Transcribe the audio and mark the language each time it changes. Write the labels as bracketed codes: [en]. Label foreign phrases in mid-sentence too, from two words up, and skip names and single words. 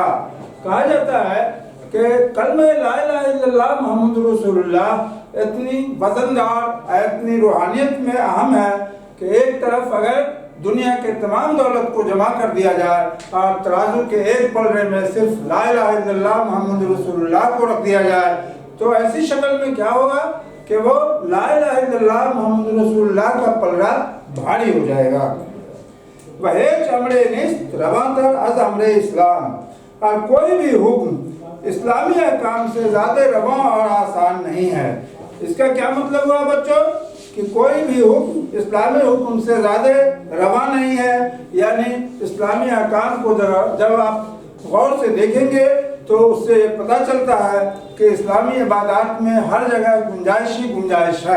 [ur] کہا جاتا ہے کہ کلمہ [ar] لا الہ الا اللہ محمد رسول اللہ [ur] اتنی وزندار، اتنی روحانیت میں اہم ہے کہ ایک طرف اگر دنیا کے تمام دولت کو جمع کر دیا جائے اور ترازو کے ایک پلڑے میں صرف [ar] لا الہ الا اللہ محمد رسول اللہ [ur] کو رکھ دیا جائے تو ایسی شکل میں کیا ہوگا کہ وہ [ar] لا الہ الا اللہ محمد رسول اللہ [ur] کا پلڑا بھاری ہو جائے گا۔ [fa] وہیچ امرے نیست رواتر از امرے اسلام، [ur] اور کوئی بھی حکم اسلامی احکام سے زیادہ رواں اور آسان نہیں ہے۔ اس کا کیا مطلب ہوا بچوں کہ کوئی بھی حکم اسلامی حکم سے زیادہ روا نہیں ہے، یعنی اسلامی احکام کو جب آپ غور سے دیکھیں گے تو اس سے یہ پتہ چلتا ہے کہ اسلامی عبادات میں ہر جگہ گنجائش ہی گنجائش ہے۔